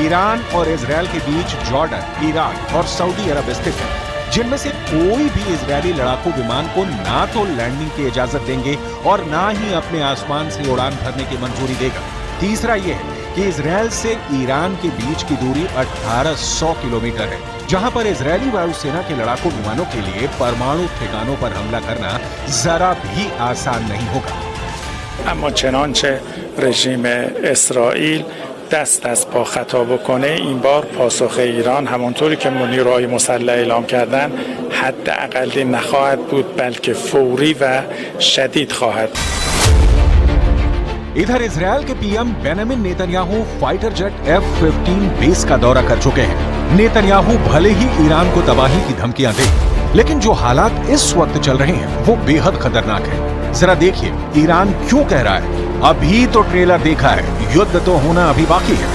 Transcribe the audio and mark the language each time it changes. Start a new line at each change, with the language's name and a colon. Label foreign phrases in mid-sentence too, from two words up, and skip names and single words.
Hindi: ईरान और इजराइल के बीच जॉर्डन, ईराक और सऊदी अरब स्थित है, जिनमें से कोई भी इजरायली लड़ाकू विमान को ना तो लैंडिंग की इजाजत देंगे और ना ही अपने आसमान से उड़ान भरने की मंजूरी देगा। तीसरा यह है कि इजराइल से ईरान के बीच की दूरी 1800 किलोमीटर है, जहां पर इजरायली वायुसेना के लड़ाकू विमानों के लिए परमाणु ठिकानों पर हमला करना जरा भी आसान नहीं होगा।
Persian: اما چنانچه رژیم اسرائیل دست از پا خطا بکنه این بار پاسخ ایران همانطوری که نیروهای مسلح اعلام کردن حداقل نخواهد بود بلکه فوری و شدید خواهد.
Hindi: इधर इजरायल के पीएम बेंजामिन नेतन्याहू
English: fighter jet
Hindi: F-15 बेस का दौरा कर चुके हैं। नेतन्याहू भले ही ईरान को तबाही की धमकियां दे, लेकिन जो हालात इस वक्त चल रहे हैं वो बेहद खतरनाक है। जरा देखिए ईरान क्यों कह रहा है। अभी तो ट्रेलर देखा है, युद्ध तो होना अभी बाकी है।